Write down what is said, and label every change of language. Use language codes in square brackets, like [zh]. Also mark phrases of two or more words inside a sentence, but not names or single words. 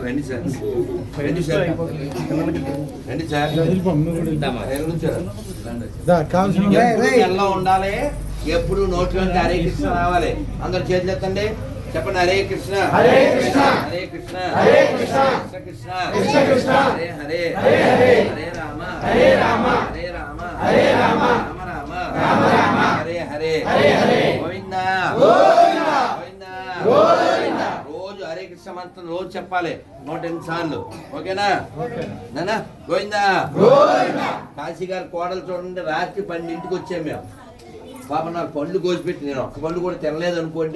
[te] రండి సార్, రండి సార్, రండి సార్. ఎలా ఉండాలి? ఎప్పుడు నోట్లోంచి హరే కృష్ణ రావాలి. అందరు చేతులు ఎత్తండి, చెప్పండి. హరే కృష్ణ హరే కృష్ణ హరే కృష్ణ హరే కృష్ణ కృష్ణ కృష్ణ కృష్ణ హరే హరే హరే హరే రామ హరే రామ హరే రామ హరే రామ రామ రామ రామ హరే హరే హరే హరే గోవిందా గోవిందా గోవిందా గోవిందా. రోజు హరే కృష్ణ మంత్రం రోజు చెప్పాలి 108 సార్లు. ఓకేనా నాన్న? గోవిందా గోవిందా. కాశీ గారు కోడలు చూడండి, రాత్రి 12ంటికి వచ్చాము మేము. పాప నాకు పండ్లు కోసి పెట్టి, నేను ఒక్క పండు కూడా తినలేదు అనుకోండి.